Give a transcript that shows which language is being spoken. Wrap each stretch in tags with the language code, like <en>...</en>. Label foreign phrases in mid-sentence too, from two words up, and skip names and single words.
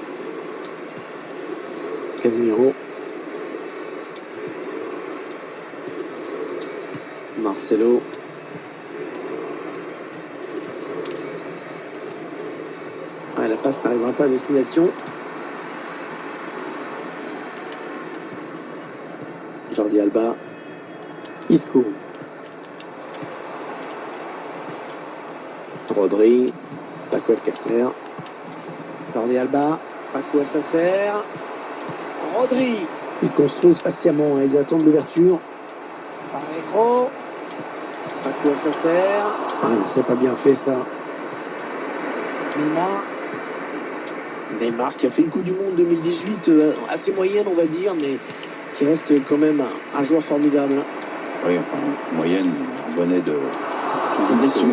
<fr>Casemiro. Marcelo. Ah, la passe n'arrivera pas à destination. Jordi Alba. Isco. Rodri. Paco Alcácer. Jordi Alba. Paco Alcácer. Rodri. Ils construisent patiemment, ils attendent l'ouverture. Parejo. Paco Alcácer. Ah non, c'est pas bien fait ça. Neymar qui a fait une Coupe du Monde 2018 assez moyenne on va dire, mais qui reste quand même un joueur formidable. Oui, enfin, moyenne, on venait de blessure.</fr>